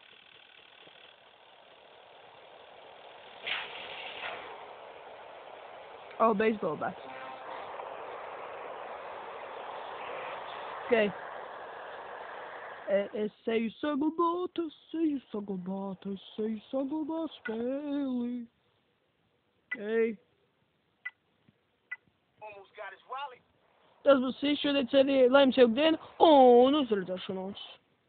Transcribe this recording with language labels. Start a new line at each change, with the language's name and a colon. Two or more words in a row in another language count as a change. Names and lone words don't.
Latvian: Beisbola bats. Okay. Es eju saglabāt spēli. Okay.
English: Almost got his wallet.
Latvian: Tas būs viss šodien, lai jums jauka diena un uz redzēšanos!